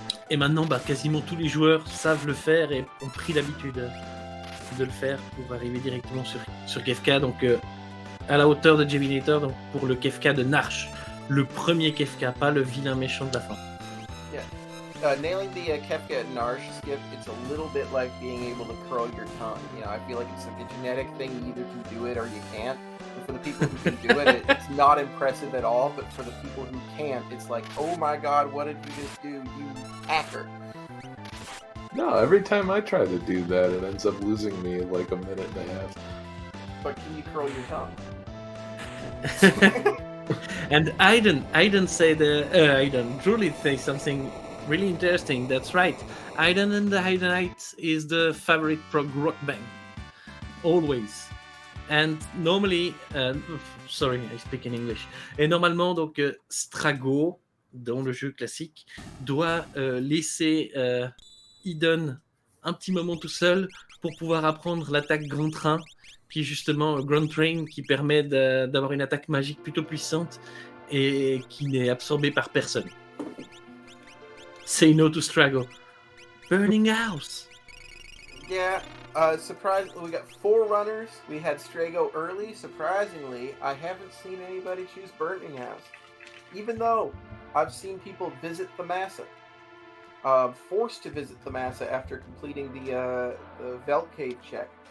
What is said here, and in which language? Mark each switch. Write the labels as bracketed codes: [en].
[fr] Et maintenant, quasiment tous les joueurs savent le faire et ont pris l'habitude de le faire pour arriver directement sur Kefka. Donc à la hauteur de Javinat0r, donc pour le Kefka de Narsh, le premier Kefka, pas le vilain méchant de la fin. [en] Yeah, nailing the Kefka at Narsh skip, it's a little bit like being able to curl your tongue. I feel like it's like a genetic thing. You either can do it or you can't. And for the people who can do it, it's not impressive at all. But for the people who can't, it's like, oh my god, what did you just do, you hacker? No, every time I try to do that, it ends up losing me like a minute and a half. But can you curl your tongue? And Aiden said, Aiden truly say something really interesting. That's right. Aiden and the Aidenite is the favorite prog rock band. Always. And normally, sorry, I speak in English. [fr] Et normalement, donc, Strago, dans le jeu classique, doit laisser Aiden un petit moment tout seul pour pouvoir apprendre l'attaque Grand Train, qui est justement Grand Train, qui permet d'avoir une attaque magique plutôt puissante et qui n'est absorbée par personne. [en] Say no to Strago. Burning House. Yeah, surprisingly, we got 4 runners. We had Strago early. Surprisingly, I haven't seen anybody choose Burning House, even though I've seen people visit the Massa. forced to visit the massa after completing the Veld Cave check.